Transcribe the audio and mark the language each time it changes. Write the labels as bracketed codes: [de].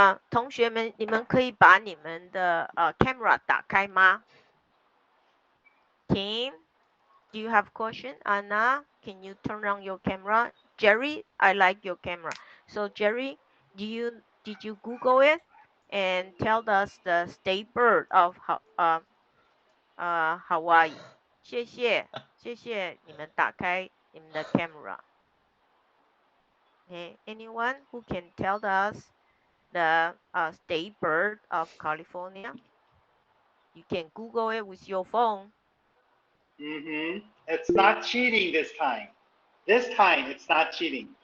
[zh] 同学们，你们可以把你们的camera 打开吗 ？ [en] Tim, do you have question? Anna, can you turn on your camera? Jerry, I like your camera. So Jerry, did you Google it and tell us the state bird of Hawaii? [zh] 谢谢你们打开你们的 camera. [en] Okay, anyone who can tell us the state bird of California? You can Google it with your phone. It's not cheating this time. This time it's not cheating.